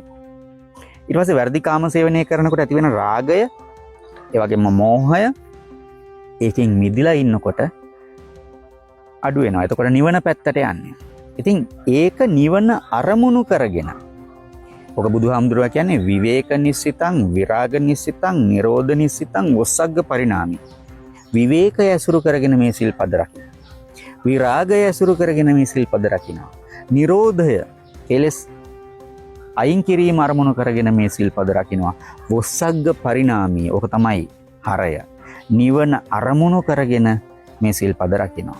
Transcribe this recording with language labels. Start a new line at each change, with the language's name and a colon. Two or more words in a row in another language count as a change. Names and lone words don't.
Sinhala: ඊට පස්සේ වැඩි කාම සේවනය කරනකොට ඇති වෙන රාගය, ඒ වගේම මෝහය ඒකෙන් මිදිලා ඉන්නකොට අඩු වෙනවා. එතකොට නිවන පැත්තට යන්නේ. ඉතින් ඒක නිවන අරමුණු කරගෙන. ඔක බුදුහාමුදුරුවෝ කියන්නේ
Pali: විවේක නිස්සිතං, විරාග නිස්සිතං, නිරෝධ නිස්සිතං, වස්සග්ග පරිණාමි.
Sinhala: විවේකය ඇසුරු කරගෙන මේ සිල්පද රකින්න. විරාගය ඇසුරු කරගෙන මේ සිල්පද රකින්නවා. නිරෝධය කෙලස් අයින් කිරීම අරමුණු කරගෙන මේ සිල්පද රකින්නවා.
Pali: වස්සග්ග පරිණාමී.
Sinhala: ඕක තමයි හරය. නිවන අරමුණු කරගෙන මේ සිල්පද රකින්නවා.